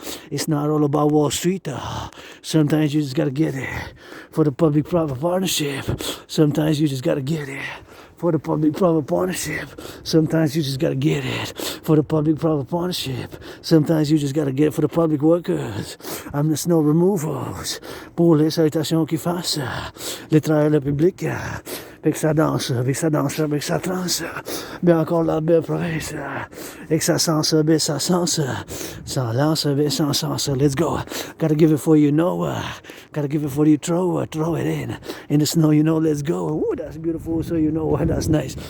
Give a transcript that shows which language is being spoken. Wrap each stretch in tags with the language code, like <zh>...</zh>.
<en>It's not all about Wall Street. Sometimes you just gotta get it for the public-private partnership. Sometimes you just gotta get it For the public-private partnership, sometimes you just gotta get it. For the public-private partnership, sometimes you just gotta get it. For the public workers, I'm the snow removals.</en> <fr>Pour les salutations qui fassent, les travailleurs publics, et que ça danse, et que ça danse, et que ça transe. Bien encore la belle province, et que ça sens, et ça sens, sans lance, et sans sens.</fr> <en>Let's go. Gotta give it for you know, gotta give it for you throw it in the snow, you know, let's go. Ooh, that's beautiful, so you know, that's nice.</en>